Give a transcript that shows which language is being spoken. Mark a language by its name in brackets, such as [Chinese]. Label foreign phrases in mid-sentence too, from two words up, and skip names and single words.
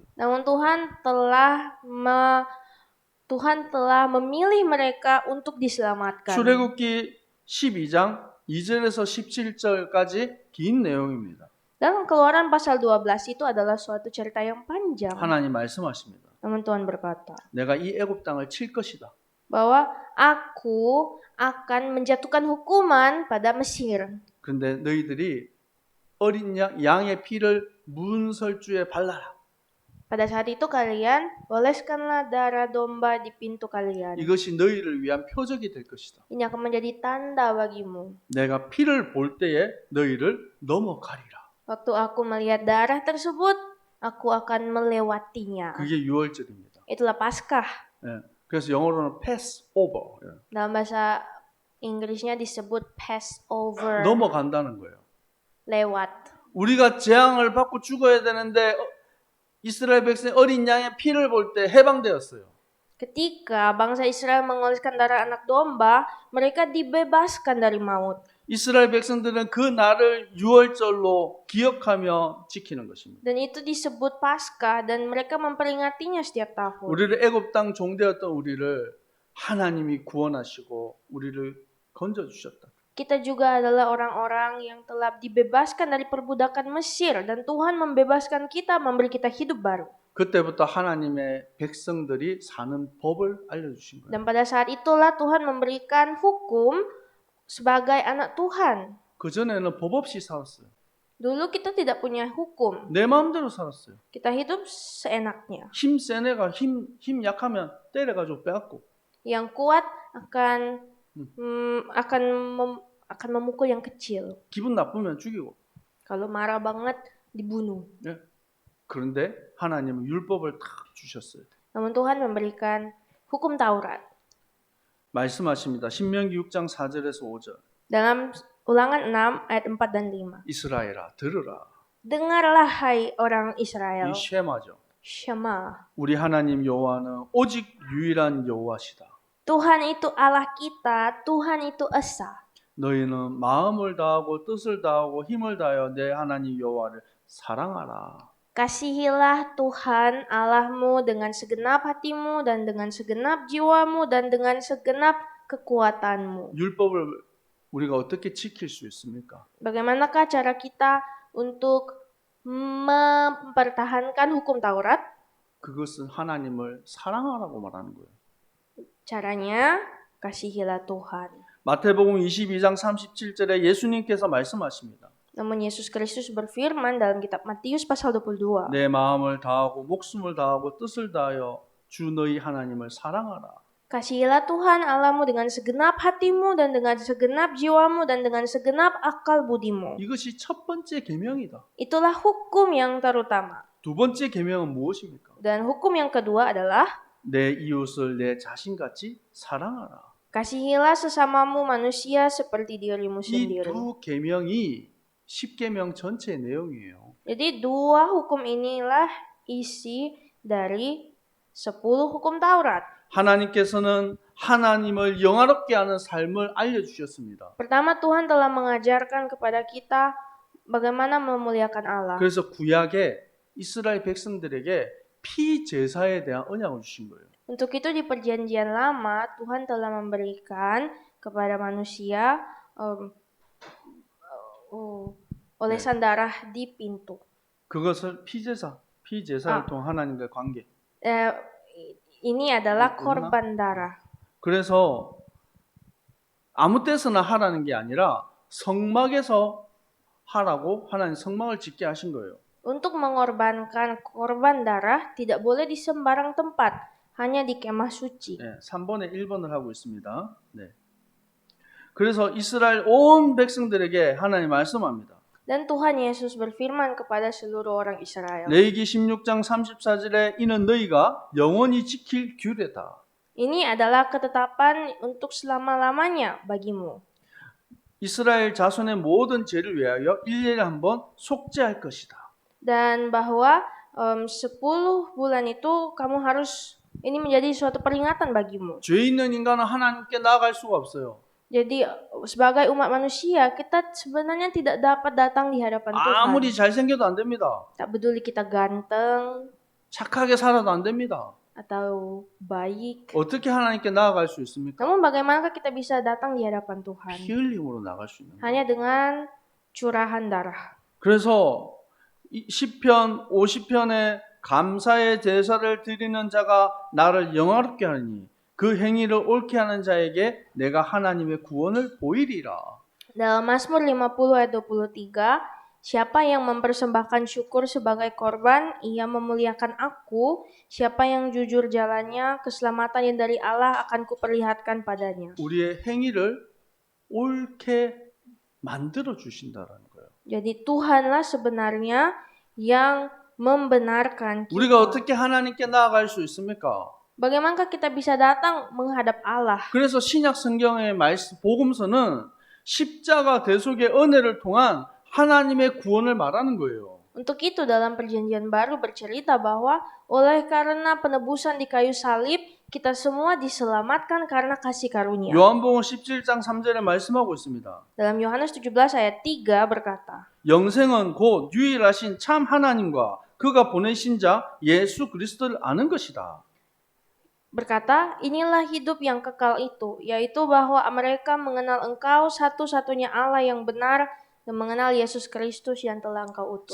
[Indonesian] Namun Tuhan telah memilih mereka untuk diselamatkan. [Korean] 출애굽기 12장 2절에서 17절까지 긴 내용입니다. [Indonesian] Dalam Keluaran pasal 12 itu adalah suatu cerita yang panjang. [Korean] 하나님 말씀하십니다. [Indonesian] Namun Tuhan berkata [Korean] 내가 이 애굽 땅을 칠 것이다. [Indonesian] bahwa aku akan menjatuhkan hukuman pada Mesir. [Korean] 그런데 너희들이 어린 양의 피를 문설주에 발라라. [Indonesian] Pada saat itu kalian oleskanlah darah domba di pintu kalian. [Korean] 이것이 너희를 위한 표적이 될 것이다. [Indonesian] Ini akan menjadi tanda bagimu. [Korean] 내가 피를 볼 때에 너희를 넘어가리라. [Indonesian] Waktu aku melihat darah tersebut, aku akan melewatinya. [Korean] 그게 6월절입니다. [Indonesian] Itulah Paskah. [Korean] 예. 그래서 영어로는 Passover. 예. [Indonesian] Dalam bahasa Inggrisnya disebut Passover. [Korean] 넘어간다는 거예요. [Indonesian] Lewat. [Korean] 우리가 재앙을 받고 죽어야 되는데 이스라엘 백성의 어린 양의 피를 볼 때 해방되었어요. [Indonesian] Ketika bangsa Israel mengoleskan darah anak domba, mereka dibebaskan dari maut. [Korean] 이스라엘 백성들은 그 날을 6월절로 기억하며 지키는 것입니다. [Indonesian] Dan itu disebut Paskah dan mereka memperingatinya setiap tahun. [Korean] 우리를 애굽 땅 종되었던 우리를 하나님이 구원하시고 우리를 건져 주셨다. [Indonesian] Kita juga adalah orang-orang yang telah dibebaskan dari perbudakan Mesir dan Tuhan membebaskan kita, memberi kita hidup baru. [Korean] 그때부터 하나님의 백성들이 사는 법을 알려주신 거예요. [Indonesian] Dan pada saat itulah Tuhan memberikan hukum sebagai anak Tuhan. [Korean] 그전에는 법 없이 살았어요. [Indonesian] Dulu kita tidak punya hukum. [Korean] 내 마음대로 살았어요. [Indonesian] Kita hidup seenaknya. [Korean] 힘 센 애가 힘 약하면 때려가지고 빼앗고. [Indonesian] Yang kuat akan memukul yang kecil. [Korean] 기분 나쁘면 죽이고. [Indonesian] Kalau marah banget dibunuh. [Korean] 예. 그런데 하나님은 율법을 딱 주셨어요. [Indonesian] Namun Tuhan memberikan hukum Taurat. [Korean] 말씀하십니다. 신명기 6장 4절에서 5절. [Indonesian] Dalam Ulangan 6 ayat 4 dan 5. [Korean] 이스라엘아 들으라. [Indonesian] Dengarlah hai orang Israel. [Korean] 이 쉐마죠. [Indonesian] Shema. [Korean] 우리 하나님 여호와는 오직 유일한 여호와시다. [Indonesian] Tuhan itu Allah kita, Tuhan itu Esa. [Korean] 너희는 마음을 다하고 뜻을 다하고 힘을 다하여 내 하나님 여호와를 사랑하라. [Indonesian] Kasihilah Tuhan Allahmu dengan segenap hatimu dan dengan segenap jiwamu dan dengan segenap kekuatanmu. [Korean] 율법을 우리가 어떻게 지킬 수 있습니까? [Indonesian] Bagaimanakah cara kita untuk mempertahankan hukum Taurat? [Korean] 그것은 하나님을 사랑하라고 말하는 거예요. [Indonesian] Caranya, kasihilah Tuhan. [Korean] 마태복음 22장 37절에 예수님께서 말씀하십니다. [Indonesian] Namun Yesus Kristus berfirman dalam kitab Matius pasal 22. [Korean] 내 마음을 다하고 목숨을 다하고 뜻을 다하여 주 너희 하나님을 사랑하라. [Indonesian] Kasihilah Tuhan Allahmu dengan segenap hatimu dan dengan segenap jiwamu dan dengan segenap akal budimu. [Korean] 이것이 첫 번째 계명이다. [Indonesian] Itulah hukum yang terutama. [Korean] 두 번째 계명은 무엇입니까? [Indonesian] Dan hukum yang kedua adalah [Korean] 내 이웃을 내 자신같이 사랑하라. [Indonesian] kasihilah sesamamu manusia seperti dirimu [Korean] 이 [Indonesian] sendiri. [Korean] 두 계명이 10계명 전체의 내용이에요. [Indonesian] Jadi dua hukum inilah isi dari 10 hukum Taurat. [Korean] 하나님께서는 하나님을 영화롭게 하는 삶을 알려주셨습니다. [Indonesian] Pertama, Tuhan telah mengajarkan kepada kita bagaimana memuliakan Allah. [Korean] 그래서 구약에 이스라엘 백성들에게 피제사에 대한 언약을 주신 거예요. [Indonesian] Untuk itu di perjanjian lama Tuhan telah memberikan kepada manusia olesan darah di pintu. [Korean] 그것을 피제사를 통한 하나님과의 관계. [Indonesian] Ini adalah korban darah. [Korean] 그래서 아무 때서나 하라는 게 아니라 성막에서 하라고 하나님 성막을 짓게 하신 거예요. [Indonesian] Untuk mengorbankan korban darah tidak boleh di sembarang tempat, hanya di kemah suci. [Korean] 네, 3번에 1번을 하고 있습니다. 네. 그래서 이스라엘 온 백성들에게 하나님 말씀합니다. [Indonesian] Dan Tuhan Yesus berfirman kepada seluruh orang Israel. [Korean] 레위기 16장 34절에 이는 너희가 영원히 지킬 규례다. [Indonesian] Ini adalah ketetapan untuk selama-lamanya bagimu. [Korean] 이스라엘 자손의 모든 죄를 위하여 일일이 한번 속죄할 것이다. [Indonesian] Dan bahwa 10 bulan itu kamu harus, ini menjadi suatu peringatan bagimu. [Korean] 죄 있는 인간은 하나님께 나아갈 수가 없어요. [Indonesian] Jadi sebagai umat manusia kita sebenarnya tidak dapat datang di hadapan Tuhan. [Korean] 아무리 잘생겨도 안 됩니다. [Indonesian] Tak peduli kita ganteng [Korean] 착하게 살아도 안 됩니다. [Indonesian] atau baik. [Korean] 어떻게 하나님께 나아갈 수 있습니까? [Indonesian] Namun bagaimanakah kita bisa datang di hadapan Tuhan? [Korean] 피 흘림으로 나갈 수 있는 거예요. [Indonesian] Hanya dengan curahan darah. [Korean] 그래서 시편 50편에 감사의 제사를 드리는 자가 나를 영화롭게 하니 그 행위를 옳게 하는 자에게 내가 하나님의 구원을 보이리라. [Indonesian] Dalam Mazmur 50 ayat 23, siapa yang mempersembahkan syukur sebagai korban, ia memuliakan aku. Siapa yang jujur jalannya, keselamatan yang dari Allah akan kuperlihatkan padanya. [Korean] 우리의 행위를 옳게 만들어 주신다라는 거예요. [Indonesian] Jadi Tuhanlah sebenarnya yang membenarkan [Korean] 우리가 [Indonesian] kita. [Korean] 어떻게 하나님께 나아갈 수 있습니까? [Indonesian] Bagaimanakah kita bisa datang menghadap Allah? [Korean] 그래서 신약 성경의 말씀 복음서는 십자가 대속의 은혜를 통한 하나님의 구원을 말하는 거예요. [Indonesian] Untuk itu dalam perjanjian baru bercerita bahwa oleh karena penebusan di kayu salib, kita semua diselamatkan karena kasih karunia. [Korean] 요한복음 17장 3절에 말씀하고 있습니다. [Indonesian] Dalam Yohanes 17 ayat 3 berkata, [Korean] 영생은 곧 유일하신 참 하나님과 그가 보내신 자 예수 그리스도를 아는 것이다. [Indonesian] berkata, inilah hidup yang kekal itu, yaitu bahwa mereka mengenal Engkau satu-satunya Allah yang benar dan mengenal Yesus Kristus yang telah Engkau utus.